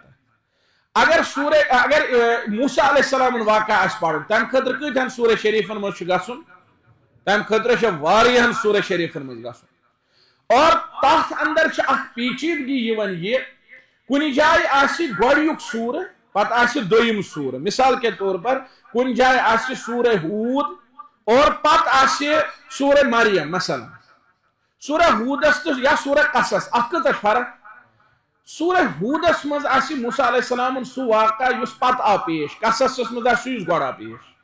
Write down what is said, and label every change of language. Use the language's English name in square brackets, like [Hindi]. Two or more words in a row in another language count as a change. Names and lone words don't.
[Kashmiri] اگر موسیٰ علیہ السلامُن واقعہ آسہِ پرُن، تمہِ خٲطرٕ کۭتہن سورہ شریفن منٛز چھُ گژھُن؟ تمہِ خٲطرٕ چھُ واریاہن سورہ شریفن منٛز گژھُن، اور تتھ اندر چھِ اکھ پیچیدگی یِوان یہِ کُنہِ جایہِ آسہِ گۄڈنیُک سورہ پتہٕ آسہِ دوٚیِم سورہ. [Urdu] مثال کے طور پر [Kashmiri] کُنہِ جایہِ آسہِ سورہ ہوٗد اور پتہٕ آسہِ سورہ مریم، مثلاً سورہ ہوٗدس تہٕ یا سورہ قصص، اتھ کۭژاہ چھِ فرق؟ سورہ ہوٗدس منٛز آسہِ موسیٰ علیہ السلامُن سُہ واقعہ یُس پتہٕ آو پیش، قصصس منٛز آسہِ سُہ یُس گۄڈٕ آو پیش.